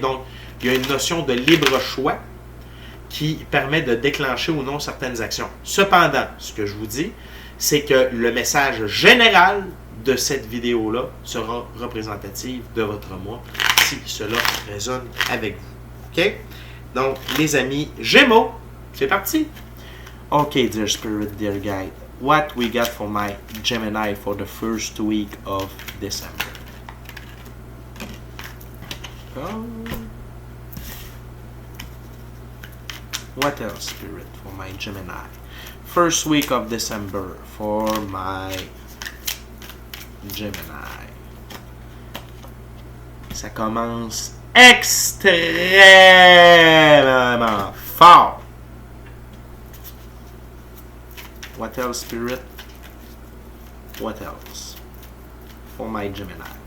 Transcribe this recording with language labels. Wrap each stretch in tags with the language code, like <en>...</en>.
<fr>Donc, il y a une notion de libre choix qui permet de déclencher ou non certaines actions. Cependant, ce que je vous dis, c'est que le message général de cette vidéo-là sera représentatif de votre mois si cela résonne avec vous. OK? Donc, les amis Gémeaux, c'est parti!</fr> <en>OK, dear spirit, dear guide, what we got for my Gemini for the first week of December? Oh. What else, spirit, for my Gemini? First week of December for my Gemini.</en> <fr>Ça commence extrêmement fort.</fr> <en>What else, spirit? What else for my Gemini?</en>